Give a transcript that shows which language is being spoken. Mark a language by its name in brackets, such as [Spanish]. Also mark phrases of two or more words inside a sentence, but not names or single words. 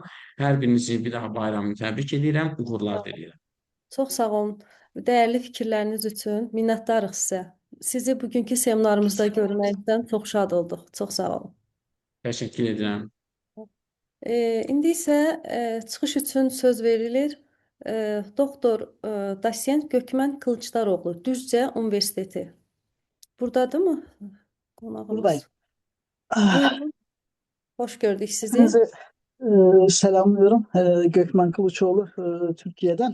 [Azerbaijani] Hər birinizi bir daha bayramını təbrik edirəm, uğurlar diləyirəm. Çox sağ olun. Dəyərli fikirləriniz üçün minnətdarıq sizə. Sizi bugünkü seminarımızda görməkdən çox şad olduq. Çox sağ olun. Təşəkkür edirəm. İndi isə çıxış üçün söz verilir doktor Dasent Gökmen Kılıçdaroğlu, Düzce Universiteti. [Turkish] Buradadır mı Buradayım. [Azerbaijani] qonağımız? Ah, [Turkish] Buyurun, hoş gördük sizi. Hepinizi selamlıyorum. Gökmen Kılıçoğlu Türkiye'den.